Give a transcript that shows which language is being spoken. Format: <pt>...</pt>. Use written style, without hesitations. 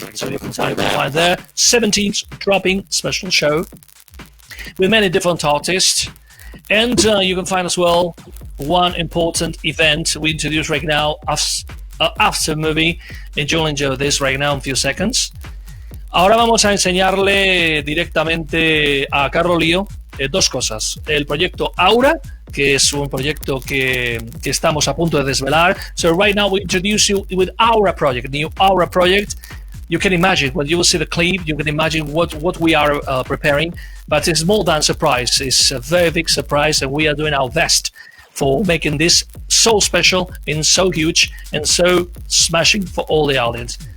<en>So you can find there 17th dropping special show with many different artists. And you can find as well one important event we introduce right now after movie, and you'll enjoy this right now in a few seconds.</en> <es>Ahora vamos a enseñarle directamente a Carlo dos cosas. El proyecto Aura, que es un proyecto que estamos a punto de desvelar.</es> <en>So right now we introduce you with Aura project, new Aura project. You can imagine, when you will see the clip, you can imagine what we are preparing, but it's more than a surprise. It's a very big surprise, and we are doing our best for making this so special and so huge and so smashing for all the audience.</en>